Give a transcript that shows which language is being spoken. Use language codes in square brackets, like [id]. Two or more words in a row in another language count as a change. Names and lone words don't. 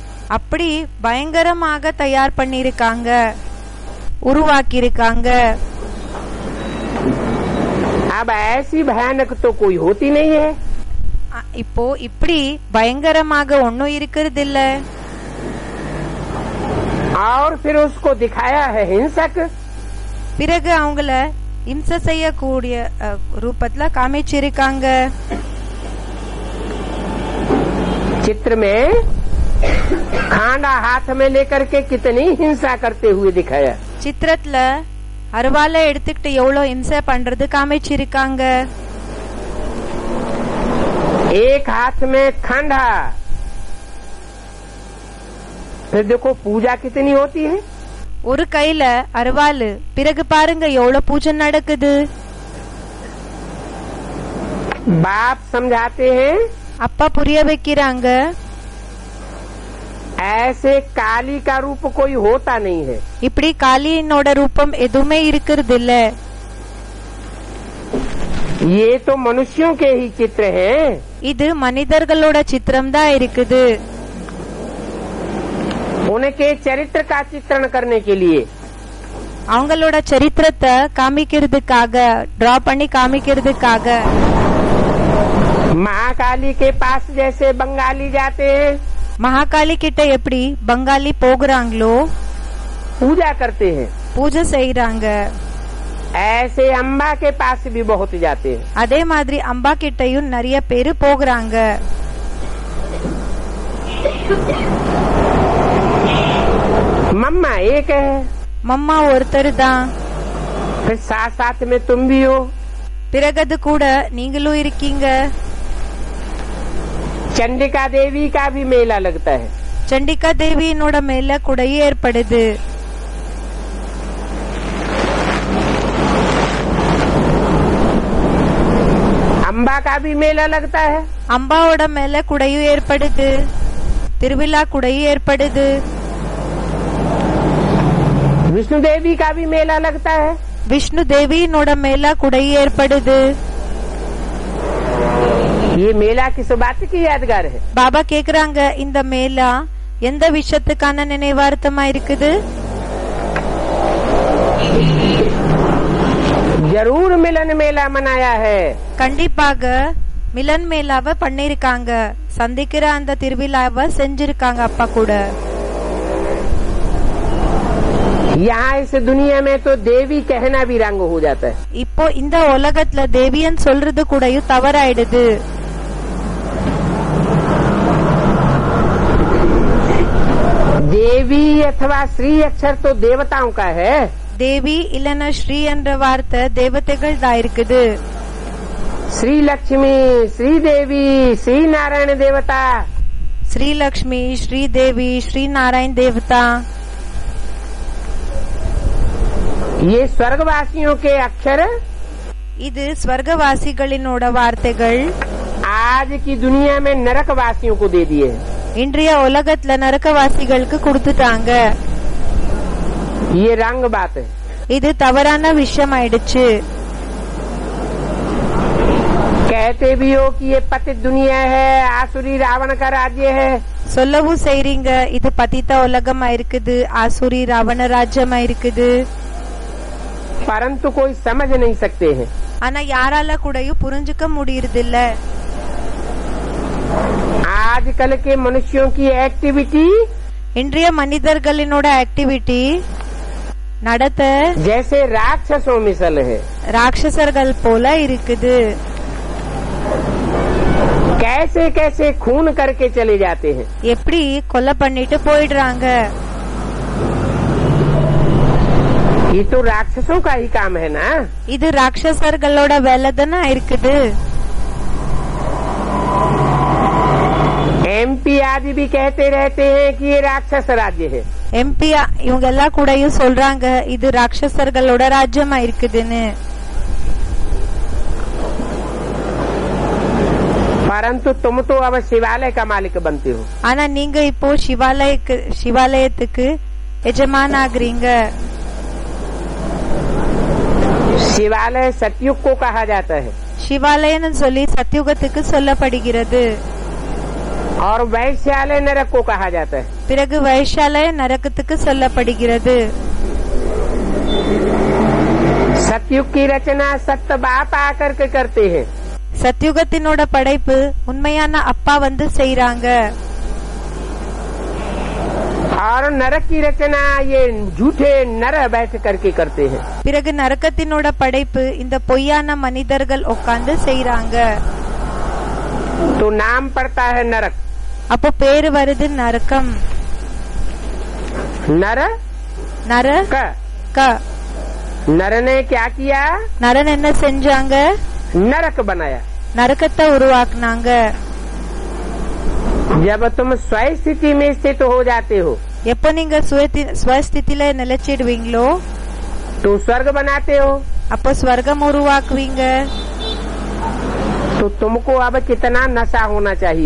[ta] அப்படி பயங்கரமாக தயார் பண்ணிருக்காங்க, உருவாக்கியிருக்காங்க. [hi] अब ऐसी भयानक तो कोई होती नहीं है. [ta] இப்போ இப்படி பயங்கரமாக ஒன்னும் இருக்கிறது இல்ல. [hi] और फिर उसको दिखाया है हिंसक. [ta] பிறகு அவங்கள இம்சை செய்யக்கூடிய ரூபத்துல காமிச்சிருக்காங்க. [hi] चित्र में खांडा हाथ में लेकर के कितनी हिंसा करते हुए दिखाया. [ta] சித்திரத்துல அருவாலை எடுத்துக்கிட்டு எவ்வளவு இம்சை பண்றது காமிச்சிருக்காங்க. [hi] एक हाथ में खंडा, फिर देखो पूजा कितनी होती है. [ta] ஒரு கையில அருவாலு, பிறகு பாருங்க எவ்வளவு பூஜை நடக்குது. [hi] बाप समझाते हैं [ta] அப்பா புரிய வைக்கிறாங்க, [hi] ऐसे काली का रूप कोई होता नहीं है. [ta] இப்படி காளியினோட ரூபம் எதுவுமே இருக்கிறது இல்ல. [hi] ये तो मनुष्यों के ही चित्र हैं. [ta] இது மனிதர்களோட சித்திரம் தான் இருக்குது. [hi] उनके चरित्र का चित्रण करने के लिए [ta] அவங்களோட சரித்திரத்தை காமிக்கிறதுக்காக, டிரா பண்ணி காமிக்கிறதுக்காக [hi] महाकाली के पास जैसे बंगाली जाते हैं, [ta] மகாகாளி கிட்ட எப்படி பங்காளி போகிறாங்களோ, [hi] पूजा करते हैं, [ta] பூஜை செய்யறாங்க. [hi] ऐसे अम्बा के पास भी बहुत जाते हैं. [ta] அதே மாதிரி அம்பா கிட்டயும் நிறைய பேரு போகிறாங்க. [hi] मम्मा एक है, [ta] மம்மா ஒருத்தர் தான். [hi] फिर साथ साथ में तुम भी हो. [ta] பிறகு அது கூட நீங்களும் இருக்கீங்க. [hi] चंडिका देवी का भी मेला लगता है. [ta] சண்டிகா தேவியினோட மேல குடையும் ஏற்படுது. [hi] अम्बा का भी मेला लगता है. [ta] அம்பாவோட மேல குடையும் ஏற்படுது, திருவிழா குடையும் ஏற்படுது. [hi] विष्णु देवी का भी मेला लगता है. [ta] விஷ்ணு தேவியினோட மேல குடையும் ஏற்படுது. [hi] ये मेला किस बात की यादगार है. [ta] பாபா கேக்குறாங்க, இந்த மேலா எந்த விஷயத்துக்கான நினைவார்த்தமா இருக்குது? [hi] जरूर मिलन मेला मनाया है. [ta] கண்டிப்பாக மிலன் மேலாவை பண்ணிருக்காங்க, சந்திக்கிற அந்த திருவிழாவை செஞ்சிருக்காங்க அப்பா கூட. [hi] यहाँ इस दुनिया में तो देवी कहना भी रंग हो जाता है. [ta] இப்போ இந்த உலகத்துல தேவியன் சொல்றது கூடயும் தவறாயிடுது. [hi] देवी अथवा श्री अक्षर तो देवताओं का है. [ta] தேவி இல்லனா ஸ்ரீ என்ற வார்த்தை தேவதைகள் தான் இருக்குது. [hi] श्री लक्ष्मी, श्री देवी, श्री नारायण देवता, [ta] ஸ்ரீ லக்ஷ்மி, ஸ்ரீ தேவி, ஸ்ரீ நாராயண் தேவதா, [hi] ये स्वर्गवासियों के अक्षर [ta] இது ஸ்வர்கவாசிகளினோட வார்த்தைகள் [hi] आज की दुनिया में नरकवासियों को दे दिए. [ta] இன்றைய உலகத்துல நரகவாசிகளுக்கு கொடுத்துட்டாங்க. [hi] ये रंग बात है. [ta] இது தவறான விஷயம் ஆயிடுச்சு. [hi] कहते भी हो कि ये पतित दुनिया है, आसुरी रावण का राज्य है. [ta] சொல்லவும் செய்றீங்க, இது பதித்த உலகமா இருக்குது, ஆசுரி ராவண ராஜ்யமா இருக்குது. [hi] परंतु कोई समझ नहीं सकते हैं. [ta] ஆனா யாரால கூடயும் புரிஞ்சுக்க முடியறதில்ல. [hi] आजकल के मनुष्यों की एक्टिविटी [ta] இன்றைய மனிதர்களினோட ஆக்டிவிட்டி நடத்த [hi] जैसे राक्षसों मिसल है. [ta] ராட்சசர்கள் போல இருக்குது. [hi] कैसे कैसे खून करके चले जाते हैं. [ta] எப்படி கொலை பண்ணிட்டு போயிடுறாங்க. [hi] ये तो राक्षसों का ही काम है ना. [ta] இது ராட்சசர்களோட வேலை தானே இருக்குது. [hi] आदि भी कहते रहते हैं कि ये राक्षस राज्य है। [ta] எம்பி இவங்க எல்லாம் கூடயும் சொல்றாங்க இது ராட்சசர்களோட ராஜ்யமா இருக்குதுன்னு. [hi] परंतु तुम तो अब शिवालय का मालिक बनते हो। [ta] ஆனா நீங்க இப்போ சிவாலயத்துக்கு எஜமான் ஆகுறீங்க. [hi] शिवालय सतयुग को कहा जाता है [ta] சிவாலயம்னு சொல்லி சத்யுகத்துக்கு சொல்லப்படுகிறது. [hi] और वैश्यालय नरक को कहा जाता है। [ta] பிறகு வைஷாலய நரகத்துக்கு சொல்லப்படுகிறது. [hi] सतयुग की रचना सत्य बाप आकर के करते हैं। [ta] சத்யுகத்தினோட படைப்பு உண்மையான அப்பா வந்து செய்றாங்க. [hi] और नरक की रचना ये झूठे नर बैठ करके करते हैं। [ta] பிறகு நரகத்தினோட படைப்பு இந்த பொய்யான மனிதர்கள் உட்கார்ந்து செய்றாங்க. [hi] तो नाम पड़ता है नरक। [ta] அப்போ பேரு வருது நரகம். [hi] नर [ta] நர [hi] क [ta] க [hi] नर ने क्या किया? [ta] நரன் என்ன செஞ்சாங்க? [hi] नरक बनाया। [ta] நரகத்தை உருவாக்குனாங்க. [hi] जब तुम स्वयं स्थिति में स्थित हो जाते हो [ta] எப்போ நீங்க ஸ்வஸ்திதில நிலைச்சிடுவீங்களோ [hi] तो स्वर्ग बनाते हो। [ta] அப்போ ஸ்வர்க்கம் உருவாக்குவீங்க. [hi] तो तुमको अब कितना नशा होना चाहिए?